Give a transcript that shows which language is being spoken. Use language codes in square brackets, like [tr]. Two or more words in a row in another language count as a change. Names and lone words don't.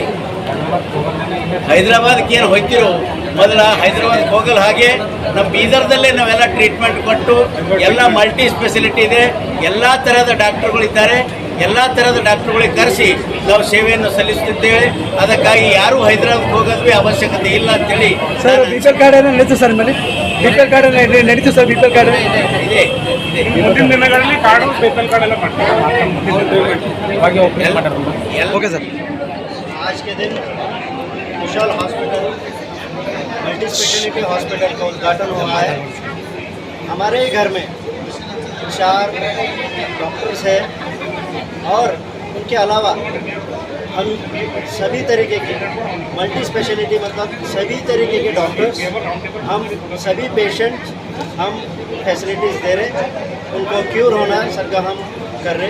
[kn] ಹೈದರಾಬಾದ್ಗೆ ಏನು ಹೋಗ್ತಿರೋ ಮೊದಲ ಹೈದರಾಬಾದ್ಗೆ ಹೋಗಲ್ಲ, ಹಾಗೆ ನಮ್ಮ ಬೀದರ್ದಲ್ಲೇ ನಾವೆಲ್ಲ ಟ್ರೀಟ್ಮೆಂಟ್ ಕೊಟ್ಟು ಎಲ್ಲ [en] multi speciality [kn] ಇದೆ, ಎಲ್ಲ ಥರದ ಡಾಕ್ಟ್ರುಗಳಿದ್ದಾರೆ. ಎಲ್ಲ ಥರದ ಡಾಕ್ಟ್ರುಗಳಿಗೆ ಕರೆಸಿ ನಾವು ಸೇವೆಯನ್ನು ಸಲ್ಲಿಸುತ್ತಿದ್ದೇವೆ. ಅದಕ್ಕಾಗಿ ಯಾರೂ ಹೈದರಾಬಾದ್ಗೆ ಹೋಗೋದು ಅವಶ್ಯಕತೆ ಇಲ್ಲ ಅಂತೇಳಿ. ಸರ್ BPL ಕಾರ್ಡ್ ಏನೋ ನಡೀತು ಸರ್ ನಿಮ್ಮಲ್ಲಿ? BPL ಕಾರ್ಡ್ ನಡೀತು ಸರ್? BPL ಕಾರ್ಡ್ ಇದೆ. ಮುಂದಿನ ದಿನಗಳಲ್ಲಿ ಕಾರ್ಡು BPL ಕಾರ್ಡ್ ಎಲ್ಲ ಮಾಡ್ತಾರೆ. [en] Ok sir. [hi] आज के दिन कुशल हॉस्पिटल [en] multi speciality hospital [hi] का उद्घाटन हुआ है। हमारे ही घर में 4 डॉक्टर्स हैं और उनके अलावा हम सभी तरीके के [en] multi speciality [hi] मतलब सभी तरीके के डॉक्टर्स, हम सभी पेशेंट हम फैसिलिटीज़ दे रहे, उनको क्यूर होना सबका हम कर रहे।